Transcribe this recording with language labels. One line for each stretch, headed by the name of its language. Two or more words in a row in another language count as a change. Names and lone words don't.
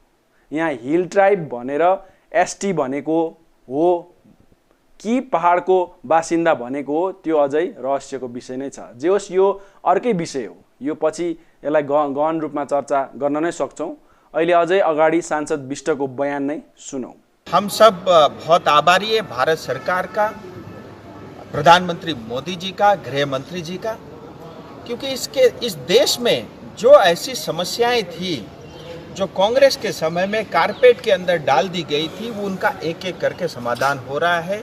Nepali: यहाँ हिल ट्राइब भनेर एसटी भनेको हो कि पहाडको बासिन्दा भनेको हो त्यो अझै रहस्यको विषय नै छ। जे होस् यो अर्कै विषय हो, यो पछि यसलाई गहन रूपमा चर्चा गर्न नै सक्छौँ। अहिले अझै अगाडि सांसद विष्टको बयान नै सुनौँ।
Hindi: हम सब बहुत आभारी है भारत सरकार का, प्रधानमंत्री मोदी जी का, गृह मंत्री जी का, क्योंकि इस देश में जो ऐसी समस्याएं थी जो कांग्रेस के समय में कारपेट के अंदर डाल दी गई थी वो उनका एक एक करके समाधान हो रहा है।